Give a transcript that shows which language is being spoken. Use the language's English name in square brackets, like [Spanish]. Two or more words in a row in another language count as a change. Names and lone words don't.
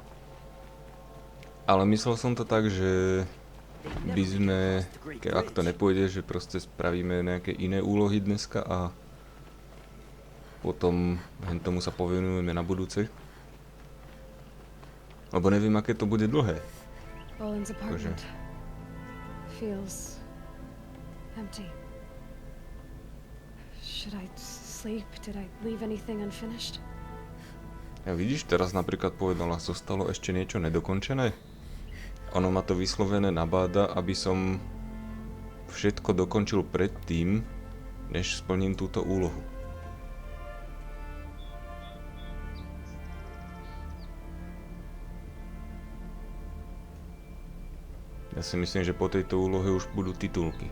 [Slovak] Ale myslel som to tak, že by sme, ak to nepôjde, že proste spravíme nejaké iné úlohy dneska a potom tomu sa povenujeme na budúce. Lebo neviem, aké to bude dlhé. [English] Bolin's apartment feels empty. Should I sleep? Did I leave anything unfinished? [Slovak] Ja vidíš, teraz napríklad povedala, zostalo ešte niečo nedokončené. Ono ma to vyslovené nabáda, aby som všetko dokončil predtým, než splním túto úlohu. Ja si myslím, že po tejto úlohe už budú titulky.